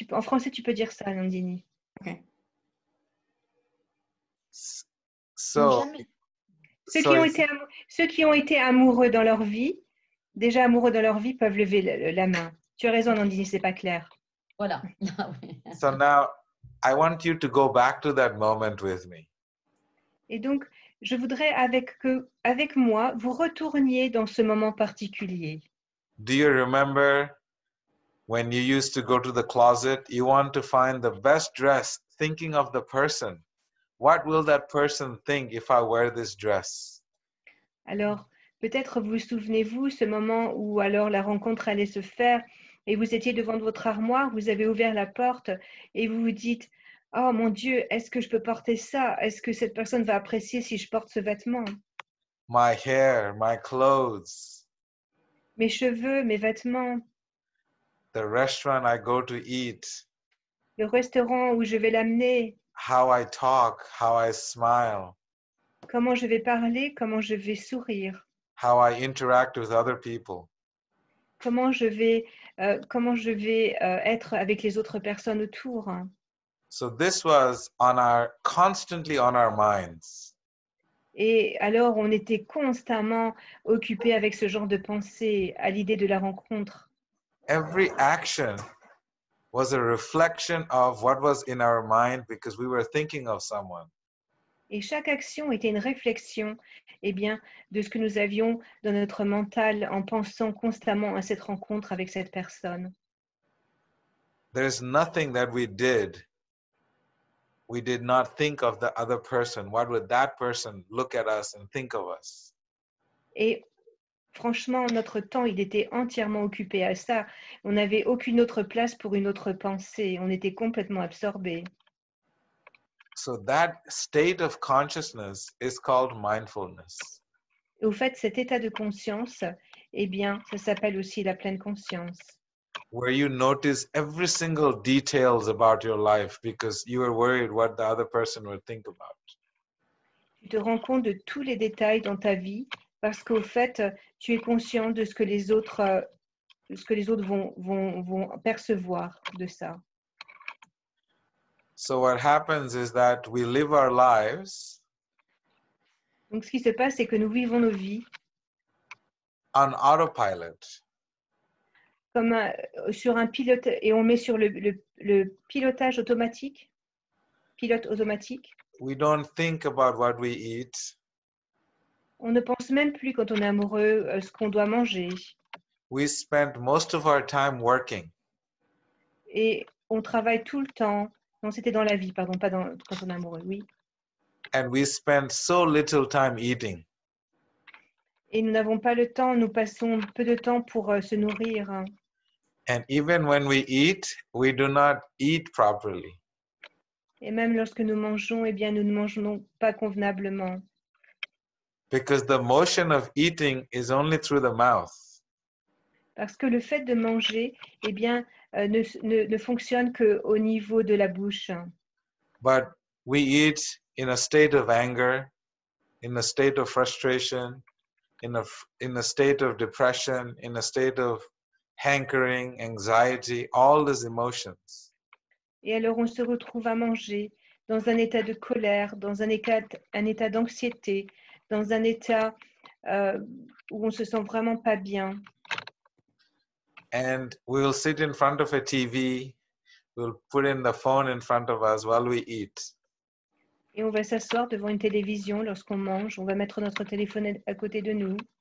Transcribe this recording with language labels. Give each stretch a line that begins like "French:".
French: En français, tu peux dire ça, Nandini.
English: Okay. So,
French: Ceux
English: so
French: qui ont été amoureux dans leur vie, déjà amoureux dans leur vie, peuvent lever la main. Tu as raison, Nandini, c'est pas clair. Voilà.
English: so now I want you to go back to that moment with me.
French: Et donc, je voudrais avec moi, vous retourniez dans ce moment particulier.
English: Do you remember when you used to go to the closet, you want to find the best dress, thinking of the person. What will that person think if I wear this dress?
French: Alors, peut-être vous souvenez-vous ce moment où alors la rencontre allait se faire et vous étiez devant votre armoire, vous avez ouvert la porte et vous vous dites « Oh mon Dieu, est-ce que je peux porter ça? Est-ce que cette personne va apprécier si je porte ce vêtement?
English: My hair, my clothes,
French: Mes cheveux, mes vêtements,
English: the restaurant I go to eat,
French: le restaurant où je vais l'amener,
English: how I talk, how I smile,
French: comment je vais parler, comment je vais sourire,
English: how I interact with other people.
French: comment je vais être avec les autres personnes autour.
English: So this was constantly on our minds.
French: Et alors, on était constamment occupés avec ce genre de pensée à l'idée de la rencontre.
English: Every action was a reflection of what was in our mind because we were thinking of someone.
French: Et chaque action était une réflexion de ce que nous avions dans notre mental en pensant constamment à cette rencontre avec cette personne.
English: There's nothing that we did not think of the other person. What would that person look at us and think of us?
French: Et franchement, notre temps, il était entièrement occupé à ça. On n'avait aucune autre place pour une autre pensée. On était complètement absorbés.
English: So that state of consciousness is called mindfulness.
French: Et au fait, cet état de conscience, ça s'appelle aussi la pleine conscience.
English: Where you notice every single details about your life because you are worried what the other person will think about.
French: Tu te rends compte de tous les détails dans ta vie parce qu'au fait, tu es conscient de ce que les autres, vont percevoir de ça.
English: So what happens is that we live our lives
French: Donc, ce qui se passe, c'est que nous vivons nos vies
English: on autopilot.
French: comme sur un pilote et on met sur le pilotage automatique. Pilote automatique.
English: We don't think about what we eat.
French: On ne pense même plus quand on est amoureux ce qu'on doit manger.
English: We spend most of our time working.
French: Et on travaille tout le temps. Non, c'était dans la vie, pardon, pas quand on est amoureux, oui.
English: And we spend so little time eating.
French: Et nous n'avons pas le temps, nous passons peu de temps pour se nourrir.
English: And even when we eat, we do not eat properly.
French: Et même lorsque nous mangeons, nous ne mangeons pas convenablement.
English: Because the motion of eating is only through the mouth.
French: Parce que le fait de manger, ne fonctionne qu'au niveau de la bouche.
English: But we eat in a state of anger, in a state of frustration, in a state of depression, in a state of hankering, anxiety, all these emotions.
French: Et alors on se retrouve à manger dans un état de colère, dans un état d'anxiété, dans un état où on se sent vraiment pas bien.
English: And we will sit in front of a TV, we'll put in the phone in front of us while we eat.
French: Et on va s'asseoir devant une télévision lorsqu'on mange, on va mettre notre téléphone à côté de nous.